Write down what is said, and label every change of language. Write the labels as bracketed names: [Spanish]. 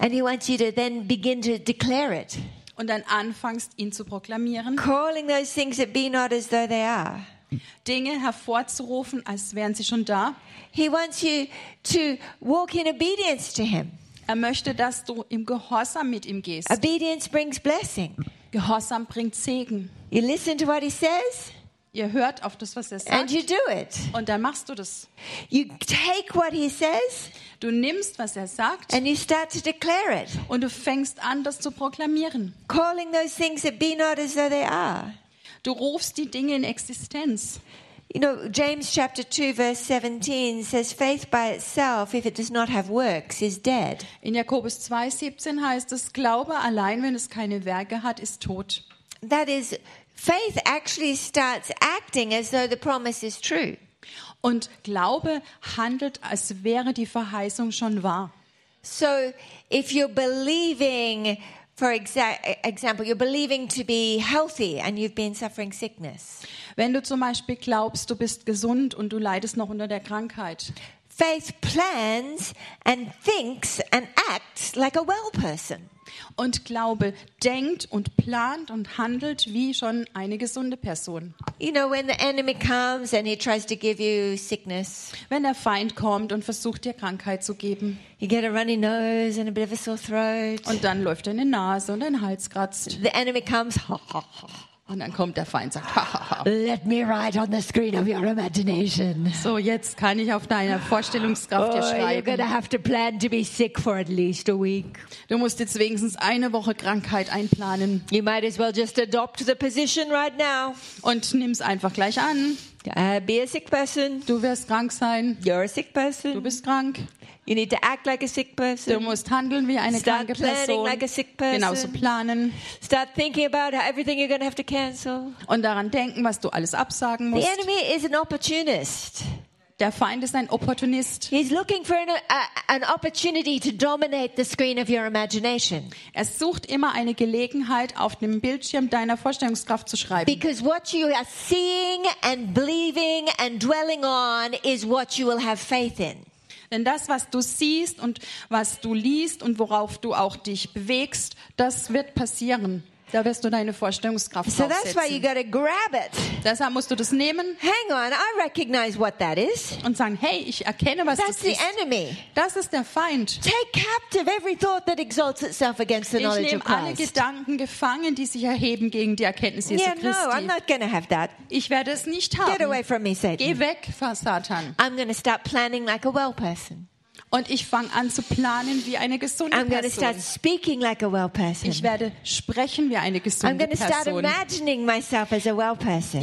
[English] And he wants you to then begin to declare it. [German] Und dann anfängst, ihn zu proklamieren. [English] Calling those things that be not as though they are. [German] Dinge hervorzurufen, als wären sie schon da. [English] He wants you to walk in obedience to him. [German] Er möchte, dass du im Gehorsam mit ihm gehst. [English] Obedience brings blessing. [German] Gehorsam bringt Segen. [English] You listen to what he says. [German] Ihr hört auf das, was er sagt. [English] And you do it. [German] Und dann machst du das. [English] You take what he says. [German] Du nimmst, was er sagt, [English] and you start to declare it. [German] Und du fängst an, das zu proklamieren. [English] Calling those things that be not as though they are. [German] Du rufst die Dinge in Existenz. [English] You know, James chapter 2 verse 17 says faith by itself if it does not have works is dead. [German] In Jakobus 2:17 heißt es, Glaube allein, wenn es keine Werke hat, ist tot. [English] That is, faith actually starts acting as though the promise is true. [German] Und Glaube handelt, als wäre die Verheißung schon wahr. [English] So if you're believing, for example, you're believing to be healthy and you've been suffering sickness. [German] Wenn du zum Beispiel glaubst, du bist gesund und du leidest noch unter der Krankheit. [English] Faith plans and thinks and acts like a well person. [German] Und Glaube denkt und plant und handelt wie schon eine gesunde Person. [English] You know, when the enemy comes and he tries to give you sickness. [German] Wenn der Feind kommt und versucht dir Krankheit zu geben. [English] You get a runny nose and a bit of a sore throat. [German] Und dann läuft deine Nase und dein Hals kratzt. [English] The enemy comes. [German] Und dann kommt der Feind und sagt, [English] let me write on the screen of your imagination. [German] So, jetzt kann ich auf deiner Vorstellungskraft dir schreiben. [English] You're gonna have to plan to be sick for at least a week. [German] Du musst jetzt wenigstens eine Woche Krankheit einplanen. [English] You might as well just adopt the position right now. [German] Und nimm's einfach gleich an. [English] Be a sick person. [German] Du wirst krank sein. [English] You're a sick person. [German] Du bist krank. [English] You need to act like a sick person. [German] Du musst handeln wie eine [English] Start [German] kranke Person. [English] Like a sick person. [German] Genauso planen. [English] Start thinking about everything you're going to have to cancel. [German] Und daran denken, was du alles absagen musst. [English] The enemy is an opportunist. [German] Der Feind ist ein Opportunist. [English] He's looking for an opportunity to dominate the screen of your imagination. [German] Er sucht immer eine Gelegenheit, auf dem Bildschirm deiner Vorstellungskraft zu schreiben. [English] Because what you are seeing and believing and dwelling on is what you will have faith in. [German] Denn das, was du siehst und was du liest und worauf du auch dich bewegst, das wird passieren. Da wirst du deine Vorstellungskraft aufsetzen. [English] So that's why you gotta grab it. [German] Deshalb musst du das nehmen. [English] Hang on, I recognize what that is. [German] Und sagen, hey, ich erkenne, was [English] that's the [German] ist. [English] Enemy. [German] Das ist der Feind. [English] Take captive every thought that exalts itself against the knowledge of Christ. [German] Ich nehme alle Gedanken gefangen, die sich erheben gegen die Erkenntnis Jesu Christi. [English] Yeah, no, I'm not gonna have that. [German] Ich werde es nicht haben. [English] Get away from me, Satan. [German] Geh weg, Satan. [English] I'm gonna start planning like a well person. [German] Und ich fange an zu planen wie eine gesunde Person. [English] I'm gonna start speaking like a well person. [German] Ich werde sprechen wie eine gesunde Person. [English] I'm gonna start imagining myself as a well person.